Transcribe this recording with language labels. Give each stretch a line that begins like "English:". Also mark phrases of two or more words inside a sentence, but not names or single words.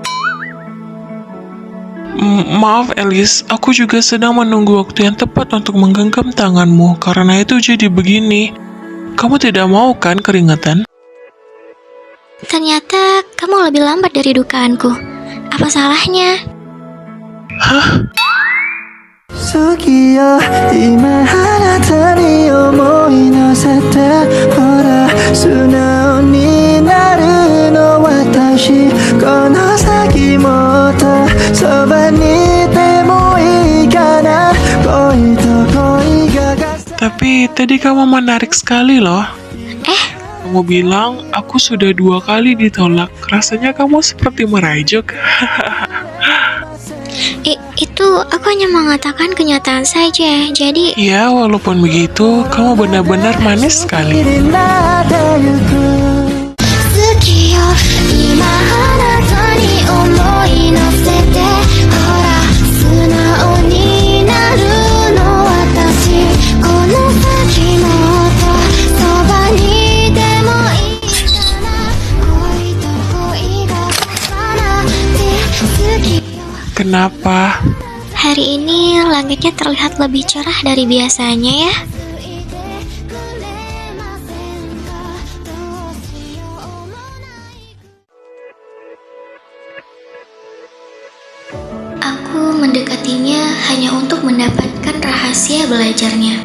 Indonesian: Maaf Elis, aku juga sedang menunggu waktu yang tepat untuk menggenggam tanganmu. Karena itu jadi begini. Kamu tidak mau kan keringetan? Ternyata kamu lebih lambat dari dugaanku. Apa salahnya? Hah?
Japanese: 好きよ今あなたに思い乗せてほら素直になるの私この先もっとそばにいてもいいかな恋と恋が
Indonesian: Tapi tadi kamu menarik sekali loh. Kamu bilang aku sudah 2 kali ditolak. Rasanya kamu seperti merajuk. Itu aku hanya mengatakan kenyataan saja. Jadi Ya, walaupun begitu, kamu benar-benar manis sekali.
Japanese: になってゆく好きよ今あなたに思い乗せてほら素直になるの私この先もっとそばにいてもいいかな恋と恋が重なって好きよ
Indonesian: Kenapa? Hari ini langitnya terlihat lebih cerah dari biasanya ya. Aku mendekatinya hanya untuk mendapatkan rahasia belajarnya.